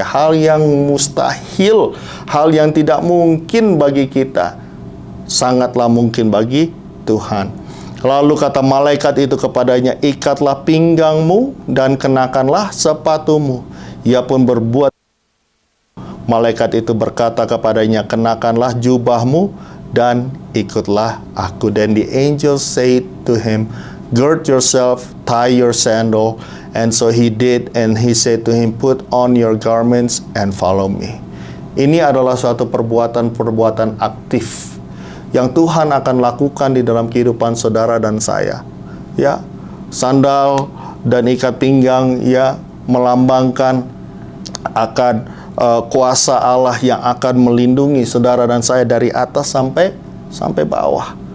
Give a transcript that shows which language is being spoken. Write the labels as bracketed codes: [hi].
[id] Hal yang mustahil, hal yang tidak mungkin bagi kita, sangatlah mungkin bagi Tuhan. Lalu kata malaikat itu kepadanya, ikatlah pinggangmu dan kenakanlah sepatumu. Ia pun berbuat. Malaikat itu berkata kepadanya, kenakanlah jubahmu dan ikutlah aku. [en] Then the angel said to him, gird yourself, tie your sandal. And so he did, and he said to him, put on your garments and follow me. [id] Ini adalah suatu perbuatan-perbuatan aktif yang Tuhan akan lakukan di dalam kehidupan saudara dan saya. Ya, sandal dan ikat pinggang, ya, melambangkan akan kuasa Allah yang akan melindungi saudara dan saya dari atas sampai bawah.